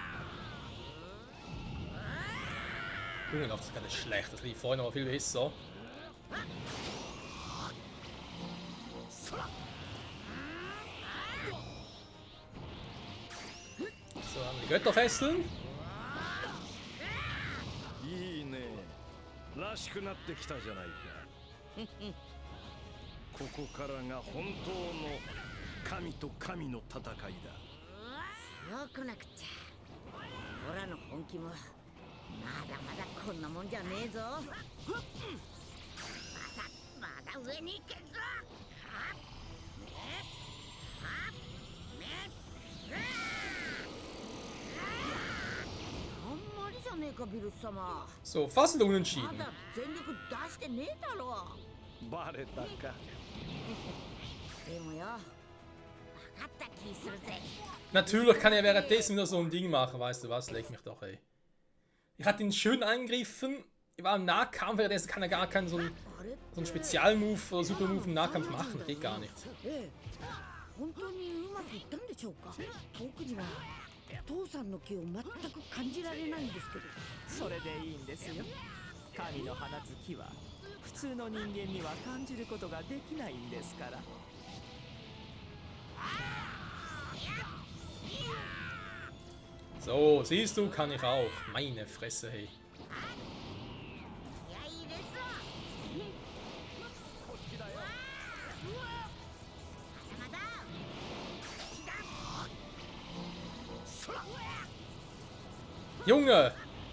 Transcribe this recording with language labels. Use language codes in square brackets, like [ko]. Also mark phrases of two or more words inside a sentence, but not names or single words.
[de] Junge, das ist gar nicht schlecht. Das lief vorhin aber viel besser. So, haben wir die Götterfesseln. [ja] いいね。らしくなってきたじゃないか。ここからが本当の神と神の戦いだ。そうこなくちゃ。オラの本気もまだまだこんなもんじゃねえぞ。まだ上に行けんぞ。 [de] So, fast unentschieden. Natürlich kann er währenddessen wieder so ein Ding machen, weißt du was? Leg mich doch, ey. Ich hatte ihn schön angegriffen. Ich war im Nahkampf, währenddessen kann er gar keinen so einen Spezialmove oder Supermove im Nahkampf machen. Geht gar nicht. [ja] 父さんの気を全く感じられないんですけど。それでいいんですよ。神の放つ気は普通の人間には感じることができないんですから。 [de] So, siehst du, kann ich auch. Meine Fresse, hey. Junge!